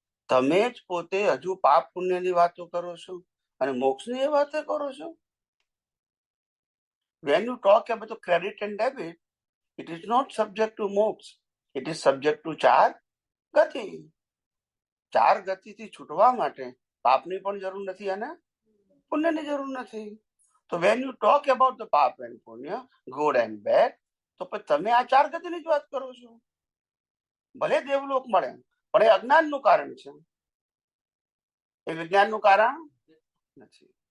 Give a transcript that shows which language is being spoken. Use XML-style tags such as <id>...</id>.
<gu>તમે જ પોતે હજુ પાપ પુણ્યની વાતો કરો છો અને મોક્ષની એ વાતો કરો છો.</gu> <en>When you talk about the credit and debit, it is not subject to moksha. It is subject to 4 ગતિ.</en> <gu>4 ગતિથી છૂટવા માટે પાપની પણ જરૂર નથી અને પુણ્યની જરૂર નથી. તો when you talk about the પાપ and પુણ્ય, good and bad, તો પછી તમે આ 4 ગતિની જ વાત કરો છો. ભલે દેવલોક મળે પણ એ અજ્ઞાનનું કારણ છે, એ વિજ્ઞાનનું કારણ નથી.</gu>